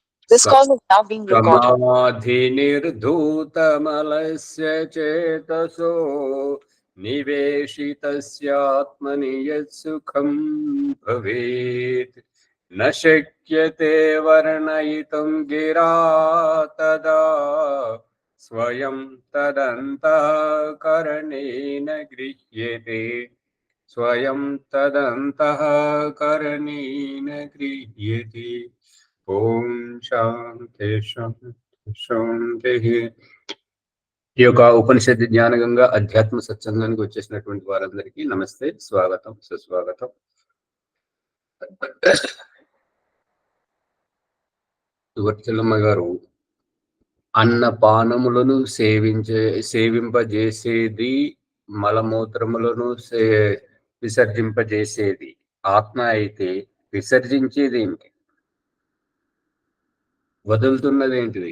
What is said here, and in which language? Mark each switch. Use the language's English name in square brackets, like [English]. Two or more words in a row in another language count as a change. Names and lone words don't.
[English] This call is now being recorded. [Sanskrit] समाधिनिर्धूतमलस्य चेतसो निवेशितस्यात्मनि यत्सुखं भवेत् न शक्यते वर्णयितुं गिरा तदा स्वयं तदन्तःकरणेन गृह्यते स्वयं तदन्तःकरणेन गृह्यते। ఓం శాంతి శాంతి శాంతి. [Telugu] ఈ యొక్క ఉపనిషత్తు జ్ఞానగంగా అధ్యాత్మ సత్సంగానికి వచ్చేసినటువంటి వారందరికీ నమస్తే, స్వాగతం, సుస్వాగతం. వర్చలమ్మ గారు అన్నపానములను సేవింపజేసేది, మలమూత్రములను విసర్జింపజేసేది ఆత్మ అయితే విసర్జించేది ఏంటి, వదులుతున్నది ఏంటిది?